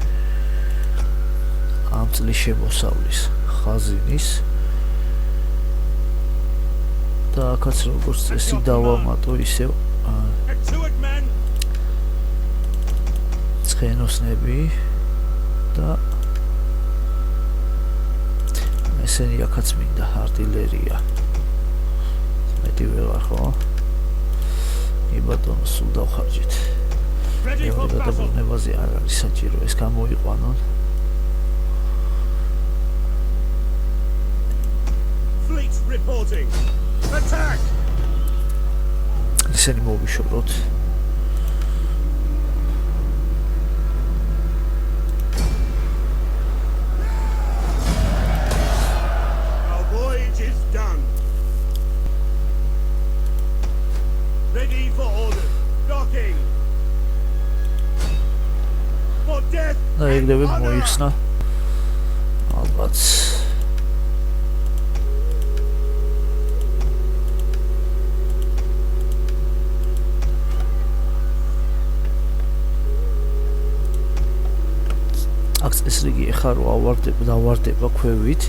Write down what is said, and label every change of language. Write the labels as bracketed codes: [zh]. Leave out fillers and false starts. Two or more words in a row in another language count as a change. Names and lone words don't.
[ka] ამ წლის შემოსავლის ხაზინის და აქაც როგორც წესი დავამატო ისევ ცხენოსნები და ესენი აქაც მინდა არტილერია. მეტი ვერ ვარ ხო? იბატონო სულ დავხარჯეთ. მეორე გადაბრუნებაზე არ არის საჭირო ეს გამოიყვანონ. [en] Fleet reporting. Attack. [ka] ისინი მოვიშოროთ. [en] Our voyage is done. Ready for orders. Docking. For death. [ka] და ეგრევე მოიხსნა. ალბათ აქ წესრიგი ეხლა რო დავარდება ქვევით